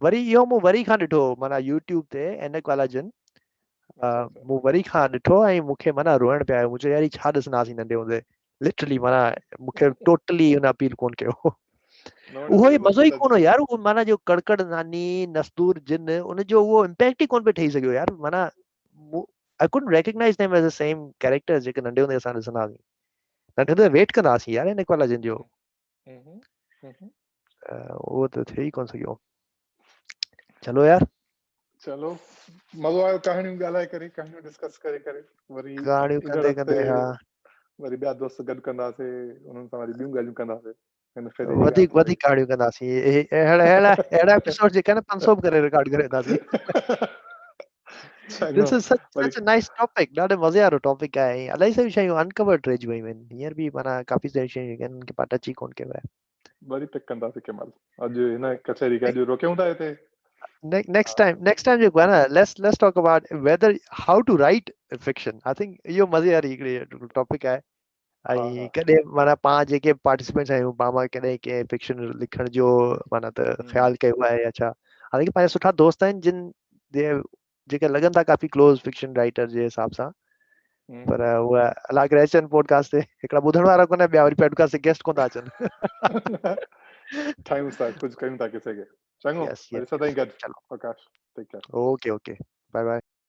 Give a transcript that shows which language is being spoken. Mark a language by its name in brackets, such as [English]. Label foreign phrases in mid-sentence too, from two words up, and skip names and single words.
[Sindhi] वरी इहो मूं वरी खां ॾिठो माना यूट्यूब ते ऐनक वाला जिन, मूं वरी खां ॾिठो ऐं मूंखे माना रोइण पिया आयो। मुंहिंजो यार ही छा ॾिसंदासीं नंढे हूंदे, लिटरली माना मूंखे टोटली हुन अपील कोन कयो। उहो ई मज़ो ई कोन हो यार, उहो माना जो कड़कड़ नानी नस्तूर जिन उनजो उहो इम्पैक्ट ई कोन पियो ठही सघियो यार। [English] माना I couldn't recognize them as the same characters [Sindhi] जेके नंढे हूंदे असां ॾिसंदा हुआसीं। नंढे हूंदे वेट कंदा हुआसीं यार [English] in college [Sindhi] जो, उहो त थिए ई कोन सघियो। चलो यार, चलो मज़ो आयो कहाणियूं ॻाल्हाए करे, कहाणियूं डिस्कस करे करे। वरी कहाणियूं ईंदड़ कंदे हफ़्ते कंदे हा वरी ॿिया दोस्त गॾु कंदासीं, उन्हनि सां वरी ॿियूं ॻाल्हियूं कंदासीं। हिन फेरे जी वधीक ॻाल्हि वधीक कहाणियूं कंदासीं। अहिड़ा एपिसोड जेका न 500 बि करे रिकॉर्ड करे वेंदासीं। चङो [English] this is [Sindhi] वरी [English] such a nice topic, [Sindhi] ॾाढे मज़े वारो टॉपिक आहे ऐं इलाही सारियूं शयूं अनकवर्ड रहिजी वियूं आहिनि। हींअर बि माना काफ़ी सारियूं शयूं जेके आहिनि उनखे पाण टच ई कोन कयो आहे। वरी पिक कंदासीं कंहिं महिल। अॼु हिन कचहरी खे अॼु रोकियूं था हिते। [English] next time [Sindhi] जेको आहे न, [English] let's talk about whether how to write fiction. I think [Sindhi] इहो मज़े वारी हिकिड़ी टॉपिक आहे। ऐं कॾहिं माना पाण जेके पार्टिसिपेंट्स आहियूं, पाण कॾहिं कंहिं फिक्शन लिखण जो माना त ख़्यालु कयो आहे या छा। हालांकि पंहिंजा सुठा दोस्त आहिनि जिन जेके लॻनि था काफ़ी [English] close fiction writer [Sindhi] जे हिसाब सां, पर उहा अलाह करे अचनि पॉडकास्ट ते। हिकिड़ा ॿुधण वारा कोन, ॿिया वरी पॉडकास्ट ते गेस्ट कोन था अचनि। ठाहियूं था, कुझु कयूं था किसे खे। चङो [English] Yes, [Sindhi] वरी [English] yes, [Sindhi] सदाईं [English] yes. [Sindhi] गॾु। चलो, प्रकाश, [English] take care. OK, bye bye.